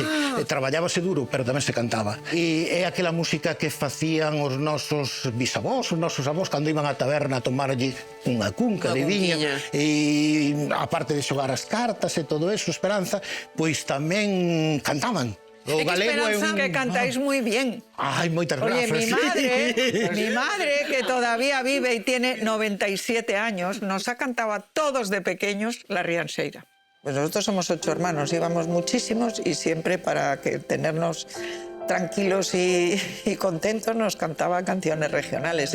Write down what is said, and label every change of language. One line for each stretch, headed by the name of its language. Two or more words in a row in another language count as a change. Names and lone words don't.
Galician: Traballábase duro, pero tamén se cantaba. E é aquela música que facían os nosos bisavós, os nosos avós, cando iban á taberna a tomarlle unha cunca de viña. E aparte de xogar as cartas e todo eso, Esperanza, pois tamén cantaban. O galego é un... Que cantáis moi bien. Ai, moitas
Spanish: Oye,
Galician: grazas.
Spanish: mi madre, que todavía vive y tiene 97 años, nos ha cantado a todos de pequeños la rianxeira. Pues nosotros somos 8 hermanos, íbamos muchísimos y siempre para que tenernos tranquilos y contentos nos cantaba canciones regionales.